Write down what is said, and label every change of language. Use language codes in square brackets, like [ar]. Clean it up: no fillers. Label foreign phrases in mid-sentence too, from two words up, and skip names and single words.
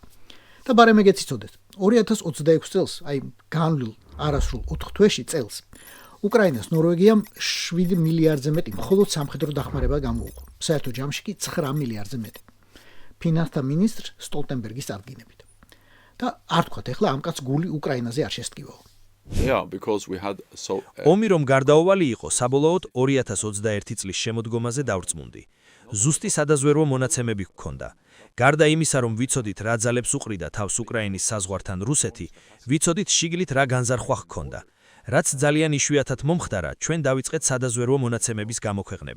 [ka] და ბარემ ეგეც იცოდეთ, 2026 წელს, აი განვლილ არასრულ 4 თვეში წელს, უკრაინას ნორვეგიამ 7 მილიარდზე მეტი მხოლოდ სამხედრო დახმარება გამოუყო. საერთო ჯამში კი 9 მილიარდზე მეტი. ფინანსთა მინისტრ სტოლტენბერგის წარდგინებით. და არ თქვათ, ეხლა ამ კაც გული უკრაინაზე არ შესტკივაო. [en] Yeah, because we had so [ka] ომი რომ გარდაუვალი იყო, საბოლოოდ 2021 წლის შემოდგომაზე დავრწმუნდი. ზუსტი სადაზვერვო მონაცემები გქონდა. გარდა იმისა, რომ ვიცოდით რა ძალებს უყრიდა თავს უკრაინის საზღვართან რუსეთი, ვიცოდით შიგლით რა განზარხვა ჰქონდა. რაც ძალიან იშვიათად მომხდარა, ჩვენ დავიწყეთ სადაზვერვო მონაცემების გამოქვეყნება.